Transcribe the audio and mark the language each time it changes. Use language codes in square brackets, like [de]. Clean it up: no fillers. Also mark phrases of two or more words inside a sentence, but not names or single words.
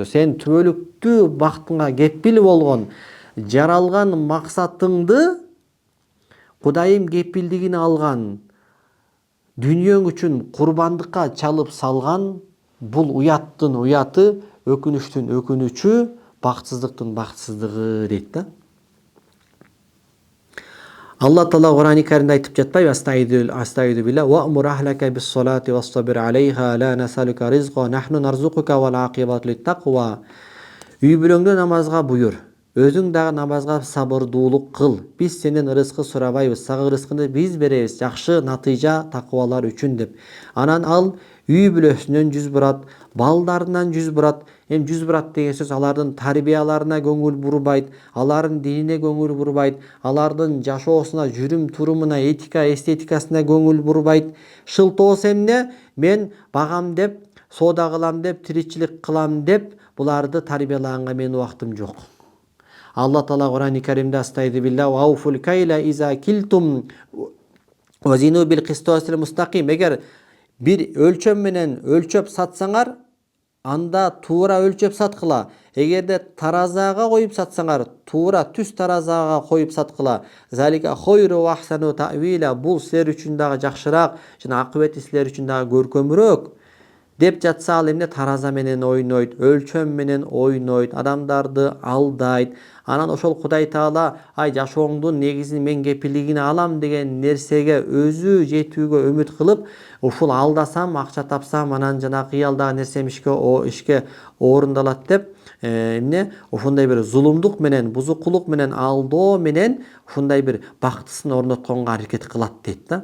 [ky] Сен түбөлүктүү бактыңа кепил болгон жаралган максатыңды Кудайым кепилдигине алган дүйнөң үчүн курбандыкка чалып салган, бул уяттын уяты, өкүнүчтүн өкүнүчү, бактсыздыктын бактсыздыгы дейт да. Алла Таала Кур'ан-ы Каримде айтып жатпайбы? [ar] أستعيذ بالله وأمر أهلك بالصلاة واصطبر عليها لا نسألك رزقا نحن نرزقك والعاقبة للتقوى. [ky] Үй бүлөңдө намазга буйрур. Өзүң дагы намазга сабырдуулук кыл. Биз сенен рызкы сурабайбыз, сага рызкыны биз беребиз. Жакшы натыйжа такыбалар үчүн деп. Анан ал үй бүлөсүнөн жүз бурат, балдарынан жүз бурат. Эми жүз бурат деген сөз алардын тарбияларына көңүл бурбайт, алардын динине көңүл бурбайт, алардын жашоосуна, жүрүм турумуна, эстетикасына көңүл бурбайт. Шылтоос эмне? Мен багам деп, соода кылам деп, тиричилик кылам деп буларды тарбиялаганга менин убактым жок. Алла Таала Кур'ан-ы Каримде [ar] أستعيذ بالله وأوفوا الكيل إذا كلتم وزنوا بالقسطاس المستقيم. [ky] Эгер бир өлчөм менен өлчөп сатсаңар, анда туура өлчөп саткыла. Эгерде таразага коюп сатсаңар, туура түз таразага коюп саткыла. [ar] ذلك خير وأحسن تأويلا. [ky] Бул силер үчүн дагы жакшыраак жана акыбети силер үчүн дагы көркөмүрөөк. Деп жатса ал эмне тараза менен ойнойт, өлчөм менен ойнойт, адамдарды алдайт. Анан ошол Кудай Таала ай жашооңдун негизин мен кепилдигине алам деген нерсеге өзү жетүүгө үмүт кылып, ушул алдасам, акча тапсам, анан жана кыялдагы нерсем ишке орундалат деп эмне ушундай бир зулумдук менен, бузукулук менен, алдоо менен ушундай бир бактысын орнотконго аракет кылат дейт да.